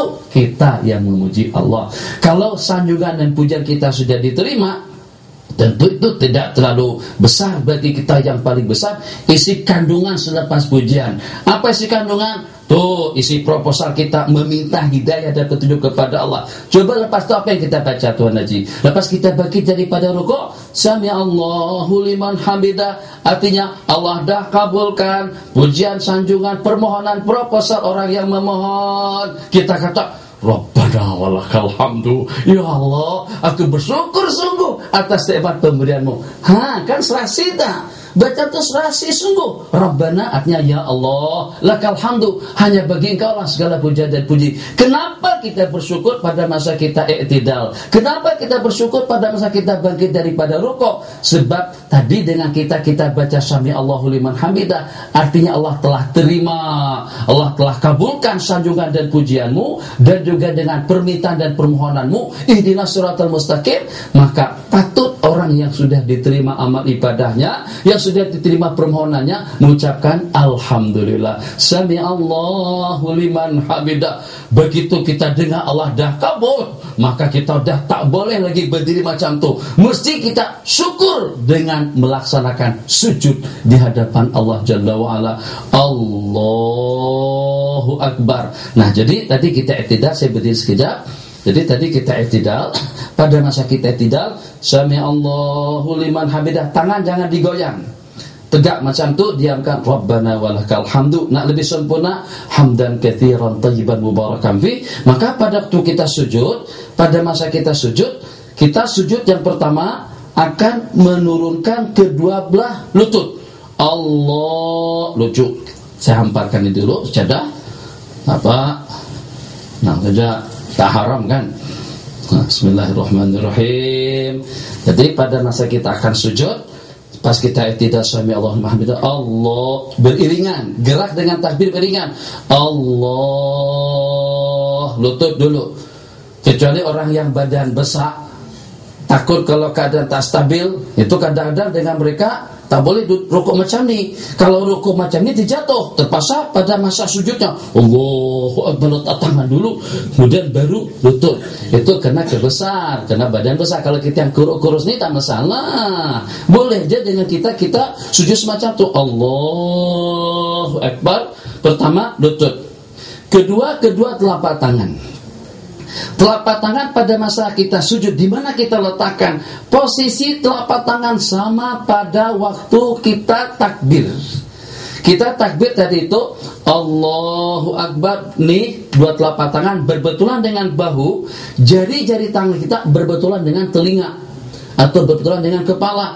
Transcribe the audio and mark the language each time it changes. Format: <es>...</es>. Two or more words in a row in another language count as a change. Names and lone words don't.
<ms>Kita yang memuji Allah. Kalau sanjungan dan pujian kita sudah diterima, tentu itu tidak terlalu besar bagi kita. Yang paling besar isi kandungan selepas pujian. Apa isi kandungan? Tuh isi proposal kita meminta hidayah dan petunjuk kepada Allah. Coba lepas itu apa yang kita baca Tuan Haji? Lepas kita bangkit daripada rukuk,</ms> <ar>سمع الله لمن حمده,</ar> <ms>artinya Allah dah kabulkan pujian, sanjungan, permohonan, proposal orang yang memohon. Kita kata,</ms> <ar>ربنا ولك الحمد.</ar> <ms>Ya Allah, aku bersyukur sungguh atas nikmat pemberianmu. Kan serasi dah. baca itu serasi sungguh. Rabbana artinya ya Allah,</ms> <ar>لك الحمد,</ar> <ms>hanya bagi Engkau lah segala puja dan puji. Kenapa kita bersyukur pada masa kita i'tidal? Kenapa kita bersyukur pada masa kita bangkit daripada rukuk? Sebab tadi dengan kita baca</ms> <ar>سمع الله لمن حمده,</ar> <ms>artinya Allah telah terima, Allah telah kabulkan sanjungan dan pujianmu, dan juga dengan permintaan dan permohonanmu,</ms> <ar>اهدنا الصراط المستقيم.</ar> <ms>Maka patut orang yang sudah diterima amal ibadahnya, yang sudah diterima permohonannya, mengucapkan alhamdulillah,</ms> <ar>سمع الله لمن حمده.</ar> <ms>Begitu kita dengar Allah dah kabul, maka kita dah tak boleh lagi berdiri macam tu. Mesti kita syukur dengan melaksanakan sujud di hadapan Allah</ms> <ar>جل وعلا. الله أكبر.</ar> <ms>Nah, jadi tadi kita i'tidal, saya berdiri sekejap. Jadi tadi kita i'tidal, pada masa kita i'tidal,</ms> <ar>سمع الله لمن حمده,</ar> <ms>tangan jangan digoyang, tegak macam tu, diamkan.</ms> <ar>ربنا ولك الحمد.</ar> <ms>Nak lebih sempurna,</ms> <ar>حمدا كثيرا طيبا مباركا في.</ar> <ms>Maka pada waktu kita sujud, pada masa kita sujud yang pertama akan menurunkan kedua belah lutut. Allah, lucu. Saya hamparkan ini dulu sejadah. Apa? Nah, saja tak haram kan? Nah, bismillahirrahmanirrahim. Jadi pada masa kita akan sujud, pas kita i'tidal</ms> <ar>سمع الله لمن حمده,</ar> <ms>Allah beriringan, gerak dengan takbir beriringan. Allah, lutut dulu. Kecuali orang yang badan besar, takut kalau keadaan tak stabil, itu kadang-kadang dengan mereka tak boleh rukuk macam ni. Kalau rukuk macam ni dijatuh, terpaksa pada masa sujudnya</ms> <ar>الله أكبر,</ar> <ms>letak tangan dulu, kemudian baru lutut. Itu kena kebesar, kena badan besar. Kalau kita yang kurus ni tak masalah, boleh je dengan kita sujud semacam tu.</ms> <ar>الله أكبر,</ar> <ms>pertama lutut, kedua telapak tangan. Telapak tangan pada masa kita sujud, di mana kita letakkan? Posisi telapak tangan sama pada waktu kita takbir. Kita takbir tadi itu</ms> <ar>الله أكبر,</ar> <ms>nih dua telapak tangan berbetulan dengan bahu, jari-jari tangan kita berbetulan dengan telinga atau berbetulan dengan kepala.</ms>